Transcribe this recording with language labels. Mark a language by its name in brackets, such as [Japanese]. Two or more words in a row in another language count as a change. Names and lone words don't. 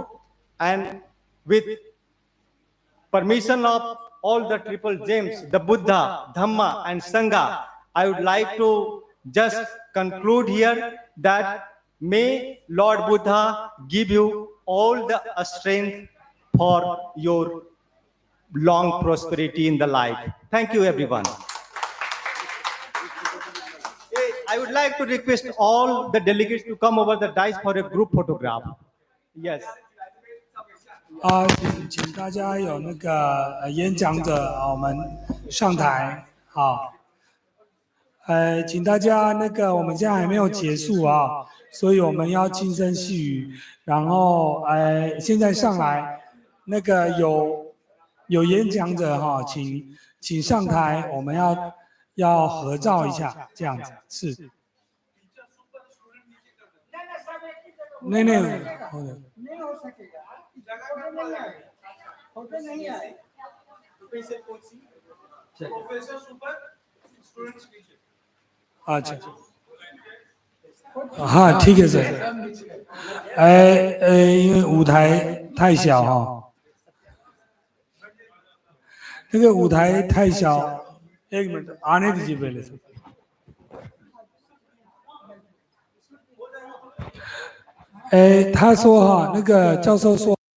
[English] And with permission of all the triple gems, the Buddha, Dhamma, and Sangha, I would like to just conclude here that may Lord Buddha give you all the strength for your long prosperity in the life. Thank you, everyone. I would like to request all the delegates to come over the dais for a group photograph. Yes. [Chinese] 请大家有那个演讲者我们上台好。请大家那个我们现在还没有结束啊，所以我们要轻声细语，然后现在上来那个有演讲者哈，请上台，我们要合照一下，这样子是。नहीं [Hindi] अच्छा हाँ ठीक है सर [Chinese] 因为舞台太小哈那个舞台太小 [Hindi] एक मिनट आने दीजिए पहले से [Chinese] 他说哈那个教授说